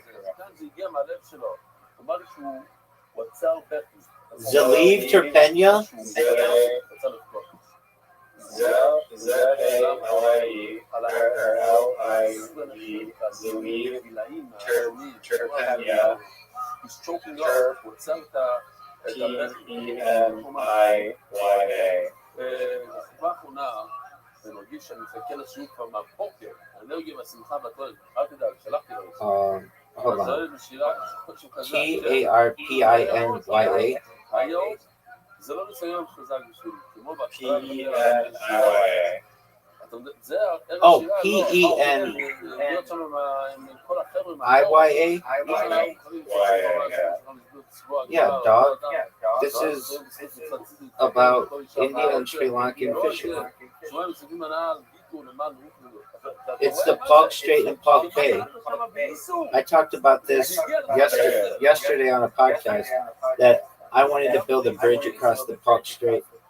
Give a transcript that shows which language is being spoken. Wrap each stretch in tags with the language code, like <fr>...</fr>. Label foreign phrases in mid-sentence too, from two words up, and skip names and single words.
<en>Zaliv Terpenia? He's choking up. T-E-N-I-Y-A.</en> <he>בתקופה האחרונה, אני מרגיש שאני מחכה לשיעור כבר מהבוקר, האנרגיה והשמחה והכל, אל תדאג, שלחתי לו.</he> <en>Hold on. T-A-R-P-I-N-Y-A.</en> <he>היום, זה לא ניסיון חזק בשבילי, כמו בהתחלה.</he> <en>P-E-N-I-Y-A. Oh, P-E-N. I-Y-A? Yeah, dog. This is about Indian and Sri Lankan fishing. It's the Park Strait and Park Bay. I talked about this yesterday on a podcast that I wanted to build a bridge across the Park Strait.</en>